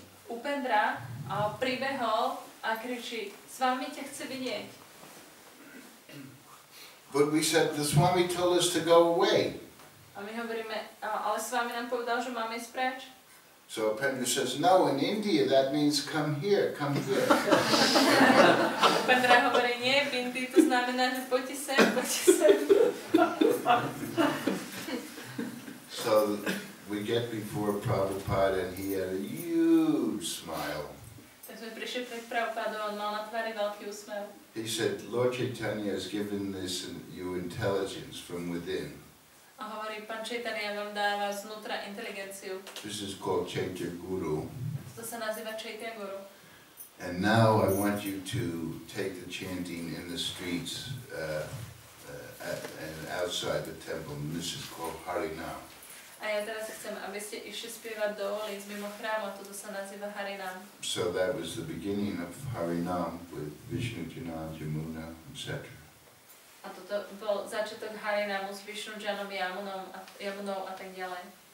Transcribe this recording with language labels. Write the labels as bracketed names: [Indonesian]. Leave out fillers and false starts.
[Slovak] Upendra pribehol a kričí, s vami ťa chce vidieť. [English] But we said, the Swami told us to go away. [Slovak] A my hovoríme, ale s vami nám povedal, že máme ísť preč. [English] So Upendra says, no, in India that means come here, come here. [Slovak] Upendra hovorí, nie, v Indii to znamená, že poďte sem, poďte sem. [English] So we get before Prabhupada and he had a huge smile. [Slovak] Takže sme prišli pred Prabhupádou, on mal na tvári veľký úsmev. [English] He said, Lord Chaitanya has given you intelligence from within. [Slovak] A hovorí, pán Chaitanya vám dáva znútra inteligenciu. [English] This is called Chaitya Guru. [Slovak] To sa nazýva Chaitya Guru. [English] And now I want you to take the chanting in the streets and outside the temple. And this is called Hare. [Slovak] A ja teraz chcem, aby ste išli spievať do ulic mimo chrámu, toto sa nazýva Hare. [English] So that was the beginning of Hare with Vishnu Janan, Jamuna, etc. [Slovak] A toto bol začiatok Hare s Vishnu Janom, Yamunou a tak ďalej.